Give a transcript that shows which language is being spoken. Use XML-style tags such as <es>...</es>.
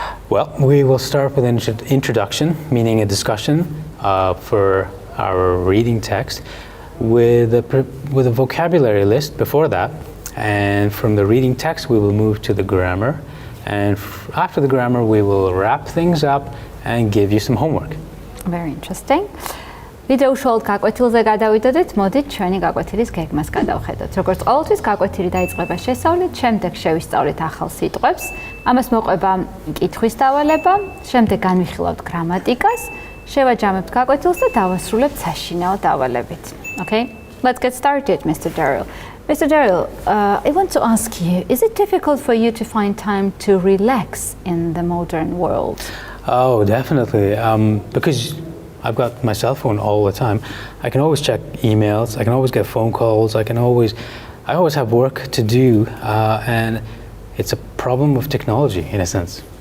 <en>Well, we will start with an introduction, meaning a discussion for our reading text, with a vocabulary list before that. And from the reading text, we will move to the grammar. And after the grammar, we will wrap things up and give you some homework. Very interesting.</en> <ka>ვიდეო უშუალოდ გაკვეთილზე გადავიდოდეთ, მოდით ჩვენი გაკვეთილის გეგმას გადავხედოთ. როგორც ყოველთვის გაკვეთილი დაიწყება შესავლით, შემდეგ შევისწავლით ახალ სიტყვებს, ამას მოყვება კითხვის დავალება, შემდეგ განვიხილავთ გრამატიკას, შევაჯამებთ გაკვეთილს და დავასრულებთ საშინაო დავალებით.</ka> <en>Okay? Let's get started, Mr. Daryl. Mr. Daryl, I want to ask you, is it difficult for you to find time to relax in the modern world? Oh, definitely. Because I've got my cell phone all the time. I can always check emails. I can always get phone calls. I always have work to do, and it's a problem of technology in a sense.</en>